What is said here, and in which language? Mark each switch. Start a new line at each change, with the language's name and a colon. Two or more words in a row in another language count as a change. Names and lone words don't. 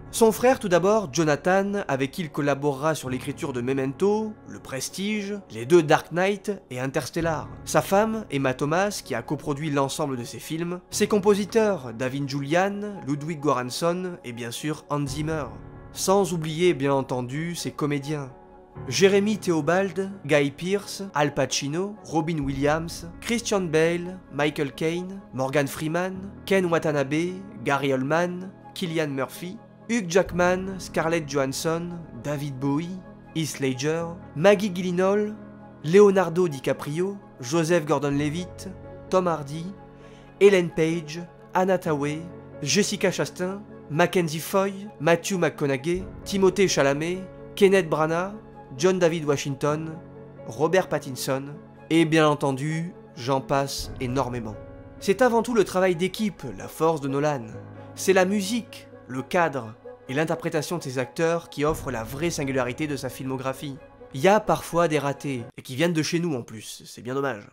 French: Son frère tout d'abord, Jonathan, avec qui il collaborera sur l'écriture de Memento, Le Prestige, les deux Dark Knight et Interstellar. Sa femme, Emma Thomas, qui a coproduit l'ensemble de ses films. Ses compositeurs, David Julian, Ludwig Göransson et bien sûr Hans Zimmer. Sans oublier bien entendu ses comédiens. Jeremy Theobald, Guy Pearce, Al Pacino, Robin Williams, Christian Bale, Michael Caine, Morgan Freeman, Ken Watanabe, Gary Oldman, Cillian Murphy, Hugh Jackman, Scarlett Johansson, David Bowie, Heath Ledger, Maggie Gyllenhaal, Leonardo DiCaprio, Joseph Gordon-Levitt, Tom Hardy, Ellen Page, Anna Thaoué, Jessica Chastain, Mackenzie Foy, Matthew McConaughey, Timothée Chalamet, Kenneth Branagh, John David Washington, Robert Pattinson, et bien entendu, j'en passe énormément. C'est avant tout le travail d'équipe, la force de Nolan. C'est la musique, le cadre, et l'interprétation de ses acteurs qui offrent la vraie singularité de sa filmographie. Il y a parfois des ratés, et qui viennent de chez nous en plus, c'est bien dommage.